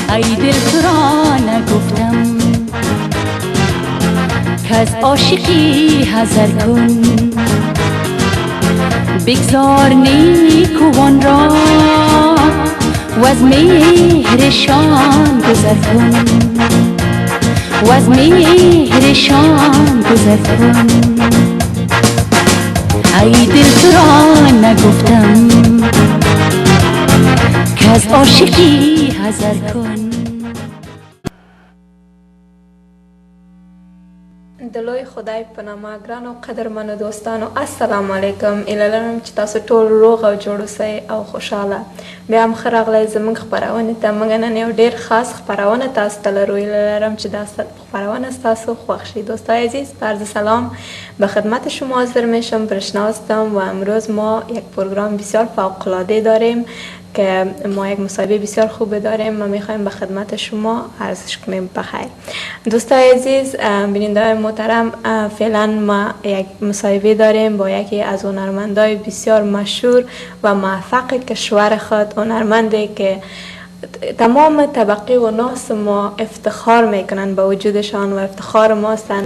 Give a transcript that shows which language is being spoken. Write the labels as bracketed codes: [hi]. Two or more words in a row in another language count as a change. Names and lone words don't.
[fa] ای دل تو را نگفتم که از عاشقی حذر کن، بگذار نیکوان را و از مهرشان گذر کن، و از مهرشان گذر کن. ای دل تو را نگفتم که از عاشقی حذر کن. [ps] دلوی خدای په نامه ګرانو قدرمنو دوستانو [ar] السلام علیکم. [ps] ایله لرم چې تاسو ټول روغ او جوړ اوسئ او خوشحاله. بیا هم ښه راغلی زموږ خپرونې ته. موږ نن یو ډېر خاص خپرونه تاسو ته لرو. ایله لرم چې دا خپرونه ستاسو خوښ شي. [fa] دوستای عزیز، عرض سلام به خدمت شما حاضر میشم. برشنا هستم و امروز ما یک پروگرام بسیار فوق‌العاده داریم که ما یک مصاحبه بسیار خوب داریم و میخوایم به خدمت شما عرضش کنیم. بخیر دوستای عزیز، بیننده محترم، فعلا ما یک مصاحبه داریم با یکی از هنرمندای بسیار مشهور و موفق کشور خود، هنرمندی که تمام طبقه و ناس ما افتخار میکنن به وجودشان و افتخار ما هستند.